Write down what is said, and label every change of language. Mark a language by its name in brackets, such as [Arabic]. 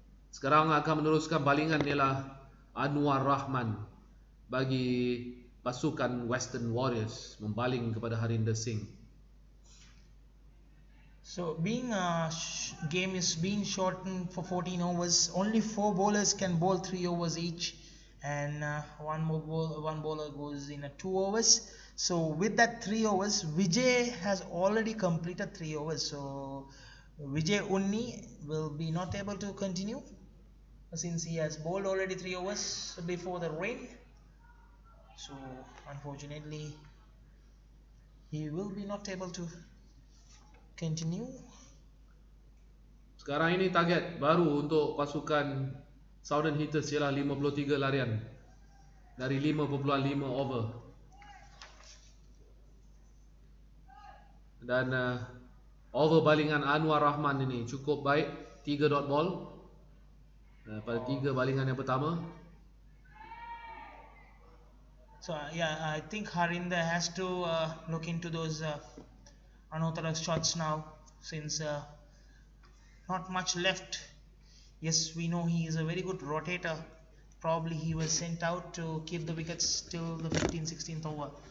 [Malay] Sekarang akan meneruskan balingan ialah Anwar Rahman bagi pasukan Western Warriors membaling kepada Harinder Singh. [English] So being game is being shortened for 14 overs, only 4 bowlers can bowl 3 overs each, and one bowler goes in 2 overs. So with that 3 overs, Vijay has already completed 3 overs. So Vijay Unni will be not able to continue since he has bowled already 3 overs before the rain. So unfortunately, he will be not able to continue. [Malay] Sekarang ini target baru untuk pasukan Southern Hitters ialah 53 larian dari 5.5 over. Dan over balingan Anwar Rahman ini cukup baik, 3 dot ball pada 3 balingan yang pertama. [English] So I think Harinder has to look into those unorthodox shots now, since not much left. Yes, we know he is a very good rotator. Probably he was sent out to keep the wickets till the 15th-16th over.